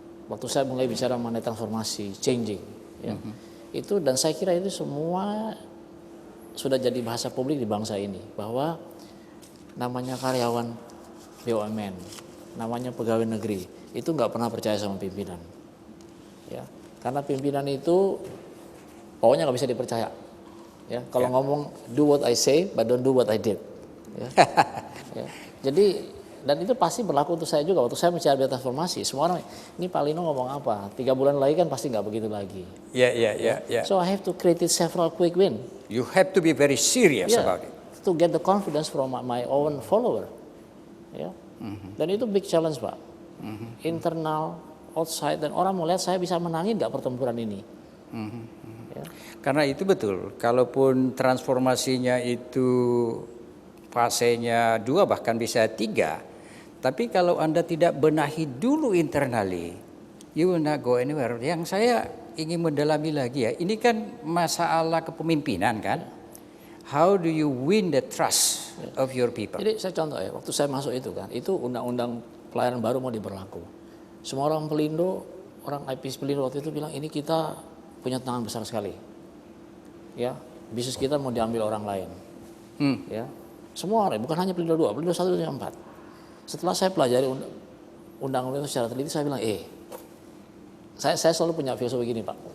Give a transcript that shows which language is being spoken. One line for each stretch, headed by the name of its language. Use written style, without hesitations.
Indonesian: Waktu saya mulai bicara mengenai transformasi, changing, ya. Itu dan saya kira itu semua sudah jadi bahasa publik di bangsa ini bahwa namanya karyawan BUMN, namanya pegawai negeri, itu nggak pernah percaya sama pimpinan, ya, karena pimpinan itu pokoknya nggak bisa dipercaya, ya. Kalau ngomong
English: do what I say, but don't do what I did, ya.
Indonesian: Ya. Jadi dan itu pasti berlaku untuk saya juga. Waktu saya mencari transformasi, semua orang ini Pak Lino ngomong apa? 3 bulan lagi kan pasti nggak begitu lagi. ya.
English: So I have to create several quick win. You have to be very serious about it. To get the confidence from my own follower.
Indonesian: Ya. Dan itu
English: big challenge
Indonesian: Pak. Internal, outside, dan orang mau lihat saya bisa menangin nggak pertempuran ini. Ya. Karena itu betul, kalaupun transformasinya itu fasenya 2 bahkan bisa 3, tapi kalau Anda tidak benahi dulu internally,
English: you will not go anywhere.
Indonesian: Yang saya ingin mendalami lagi ya, ini kan masalah kepemimpinan kan.
English: How do you win the trust of your people?
Indonesian: Jadi saya contoh ya, waktu saya masuk itu kan, itu undang-undang pelayanan baru mau diberlaku. Semua orang Pelindo, orang IPS Pelindo waktu itu bilang ini kita punya tantangan besar sekali. Ya, bisnis kita mau diambil orang lain. Ya, semua orang, bukan hanya Pelindo 2, Pelindo 1 dan 4. Setelah saya pelajari undang-undang itu secara teliti, saya bilang, saya selalu punya filosofi gini Pak.